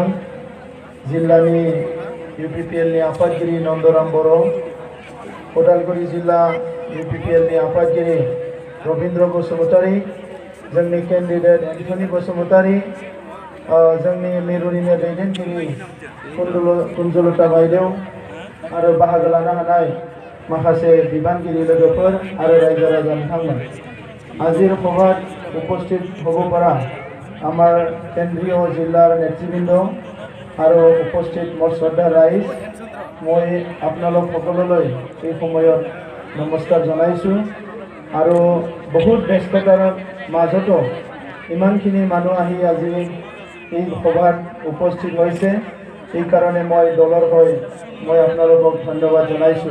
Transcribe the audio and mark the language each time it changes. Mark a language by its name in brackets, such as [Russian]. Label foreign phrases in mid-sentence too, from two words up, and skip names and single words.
[Bodo] जिल्लानि UPPLनि आफादगिरि नन्दराम बर', उदालगुरि जिल्ला UPPLनि आफादगिरि रबीन्द्र बसुमतारी, जोंनि कैंडिडेट एन्थनी बसुमतारी, जोंनि मिरुनिनो दैदेनगिरि कुंजलता बायदेव आरो बाहागो लानो हानाय माखासे बिबानगिरि लोगोफोर आरो रायजो राजा बिथांमोन [Assamese] আজিৰ সভাত उपस्थित হ'ব পৰা আমাৰ কেন্দ্ৰীয় জিলাৰ নেতৃবৃন্দ আৰু উপস্থিত মোৰ শ্ৰদ্ধা ৰাইজ, মই আপোনালোক সকলোলৈ এই সময়ত নমস্কাৰ জনাইছোঁ। আৰু বহুত ব্যস্ততাৰ মাজতো ইমানখিনি মানুহ আহি আজি এই সভাত উপস্থিত হৈছে, এই কাৰণে মই দলৰ হৈ মই আপোনালোকক ধন্যবাদ জনাইছোঁ।